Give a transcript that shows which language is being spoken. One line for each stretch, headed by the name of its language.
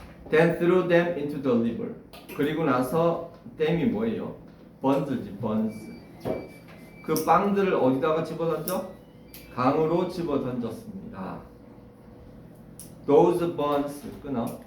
English: Then threw them into the river.
Korean: 그리고 나서 댐이 뭐예요? 번즈지, 번즈. 그 빵들을 어디다가 집어던져? 강으로 집어던졌습니다.
English: Those buns 끊어.